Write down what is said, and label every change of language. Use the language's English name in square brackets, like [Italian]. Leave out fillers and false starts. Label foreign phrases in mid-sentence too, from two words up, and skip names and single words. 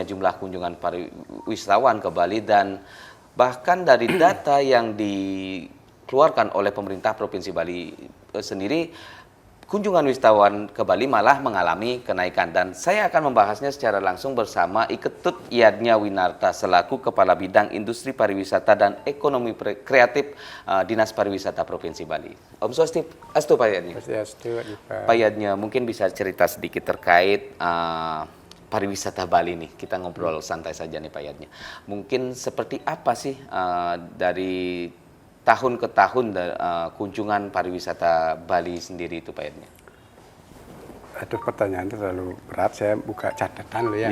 [Indonesian] jumlah kunjungan wisatawan ke Bali dan bahkan dari data yang dikeluarkan oleh pemerintah Provinsi Bali sendiri, kunjungan wisatawan ke Bali malah mengalami kenaikan dan saya akan membahasnya secara langsung bersama Iketut Yadnya Winarta selaku Kepala Bidang Industri Pariwisata dan Ekonomi Kreatif Dinas Pariwisata Provinsi Bali. [Balinese] Om Swastiastu Pak Yadnya. Swastiastu, [Indonesian] Pak Yadnya, mungkin bisa cerita sedikit terkait pariwisata Bali nih. Kita ngobrol santai saja nih Pak Yadnya. Mungkin seperti apa sih dari tahun ke tahun kunjungan pariwisata Bali sendiri itu Pak Yadnya? Aduh, pertanyaan itu terlalu berat, saya buka catatan dulu ya.